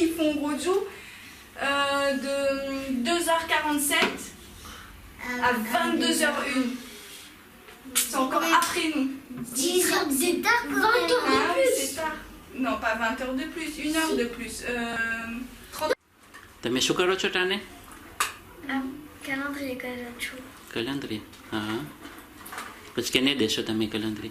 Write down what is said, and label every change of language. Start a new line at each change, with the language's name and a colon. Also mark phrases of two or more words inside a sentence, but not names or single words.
French: Ils font lojou de 2h47 à 22h01. C'est encore après nous. 10 heures, c'est tard, 20 heures de plus. C'est tard. Non, pas 20 heures de plus, 1 heure de plus. 30.
Gujarati: તમે શું કરો છો તાને? Calendrier કરું છું. Calendrier. હા. પછી કેને દેશો તમે calendrier?